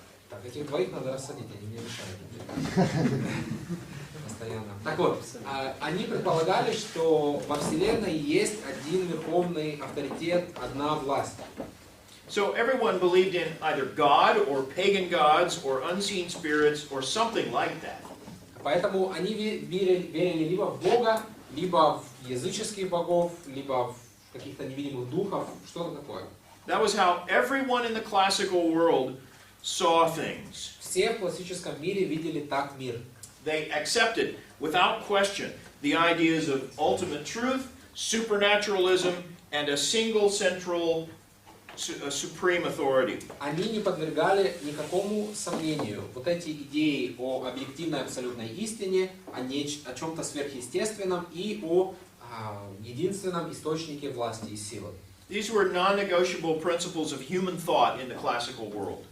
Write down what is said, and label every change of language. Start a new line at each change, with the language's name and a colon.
Russian: Так, этих двоих надо рассадить, они мне мешают. Постоянно. Так вот, они предполагали, что во Вселенной есть один верховный авторитет, одна власть.
English: So everyone believed in either God or pagan gods or unseen spirits or something like that.
Russian: Поэтому они верили либо в Бога, либо в языческих богов, либо в каких-то невидимых духов, что-то такое.
English: That was how everyone in the classical world saw things.
Russian: Все в классическом мире видели так мир.
English: They accepted, without question, the ideas of ultimate truth, supernaturalism, and a single central supreme authority.
Russian: Они не подвергали никакому сомнению вот эти идеи о объективной абсолютной истине, о чем-то сверхъестественном и о единственном источнике власти и силы.
English: These were non-negotiable principles of human thought in the classical world.